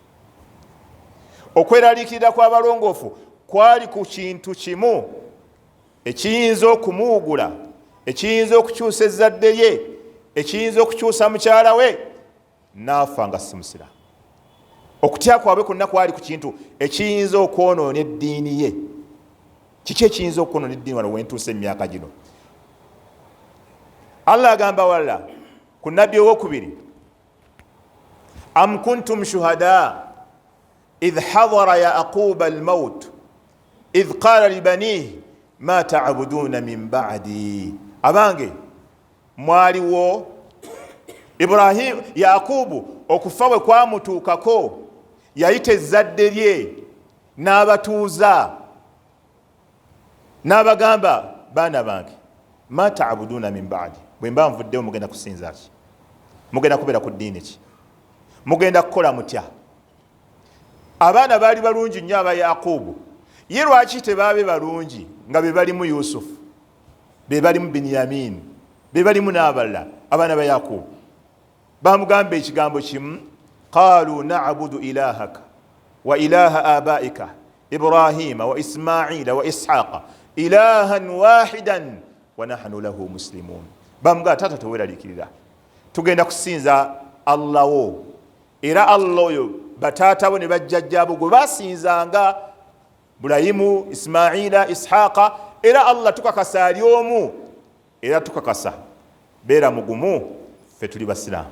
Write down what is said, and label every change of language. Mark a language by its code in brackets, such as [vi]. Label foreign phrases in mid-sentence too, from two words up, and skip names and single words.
[lg] Okweraliikirira kw'abalongoofu kwali ku kintu kimu ekiyinza okumuwugula, ekiyinza okukyusa ezzadde lye, ekiyinza okukyusa mukyala we n'afa nga si musiraamu. Okutya kwabwe kwonna kwali ku kintu ekiyinza okwonoona eddiini ye. Kiki ekiyinza okwonoona eddiini wano wentuuse emyaka gino? Allah agamba wala ku nabbi owokubiri, [ar] أم كنتم شهداء إذ حضر يعقوب الموت إذ قال لبنيه ما تعبدون من بعدي. [lg] Abange, mwaliwo Ibrahimu Yaqubu okufa bwe kwamutuukako, yayita ezzadde lye n'abatuuza n'abagamba baana bange [ar] ما تعبدون من بعدي, [lg] bwe mba nvuddewo mugenda kusinza ki? Mugenda kubeera ku ddiini ki? Mugenda kukola mutya? Abaana baali balungi nnyo aba Yaqubu, ye lwaki tebaabe balungi nga be balimu Yusufu, be balimu Binyamin, be balimu n'abalala abaana ba Yaqubu? Bamugamba ekigambo kimu, [ar] قالوا نعبد إلهك وإله آبائك إبراهيم وإسماعيل وإسحاق إلها واحدا ونحن له مسلمون. [lg] Bamugamba tata teweeraliikirira, tugenda kusinza Allah wo, era Allah oyo bataata bo ne bajjajjaabo gwe basinzanga Ibulayimu, Ismaila, Ishaqa, era Allah tukakasa ali omu, era tukakasa beera mugumu ffe tuli basiraamu.